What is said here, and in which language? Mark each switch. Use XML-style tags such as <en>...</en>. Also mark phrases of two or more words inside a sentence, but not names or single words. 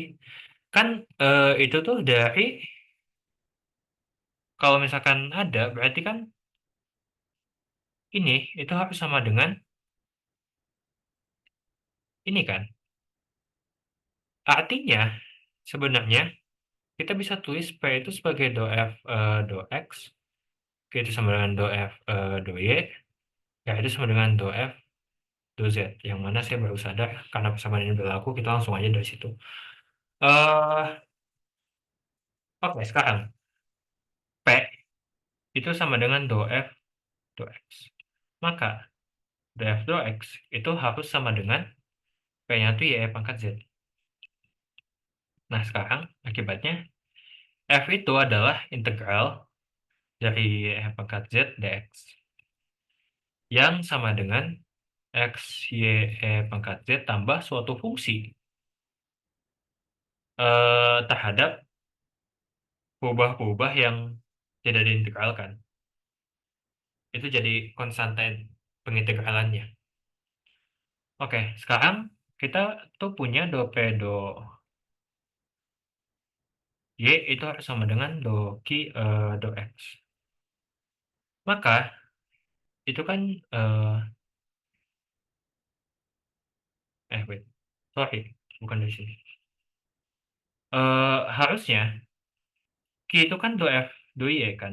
<id>Kan itu tuh dari, kalau misalkan ada, berarti kan ini, itu harus sama dengan ini kan. Artinya, sebenarnya, kita bisa tulis P itu sebagai do F do X, Q itu sama dengan do F do Y, Ya, itu sama dengan do F, do Z. Yang mana saya baru sadar, karena persamaan ini berlaku, kita langsung aja dari situ. Eh, Oke, sekarang P itu sama dengan do F, do X. Maka do F, do X itu harus sama dengan P-nya itu Y pangkat Z. Nah, sekarang akibatnya F itu adalah integral dari Y pangkat Z dx. Yang sama dengan X, Y, pangkat Z tambah suatu fungsi terhadap perubahan-perubahan yang tidak diintegralkan. Itu jadi konstanta pengintegralannya. Oke, sekarang kita tuh punya do P do Y itu harus sama dengan do Q do X. Maka itu kan</id> <en>wait, sorry,</en> <id>bukan dari sini. Harusnya Q itu kan do F do Y kan.</id>